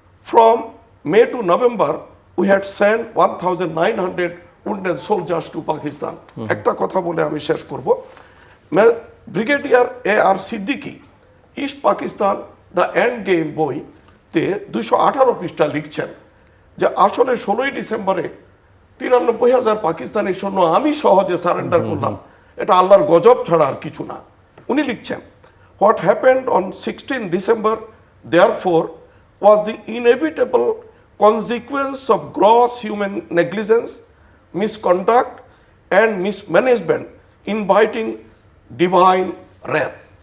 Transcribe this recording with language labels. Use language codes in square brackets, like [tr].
[en] From May to November, we had sent 1,900 wounded soldiers to Pakistan. [bn] একটা কথা বলে আমি শেষ করব। Brigadier A.R. Siddiqui, east Pakistan the end game বইতে 218 পৃষ্ঠা লিখছেন যে আসলে 16ই ডিসেম্বরে 93,000 পাকিস্তানি সৈন্য আমি সহজে সারেন্ডার করলাম, এটা আল্লাহর গজব ছাড়া আর কিছু না। উনি লিখছেন, [en] What happened on 16 December therefore was the inevitable consequence of gross human negligence, misconduct and mismanagement inviting divine wrath.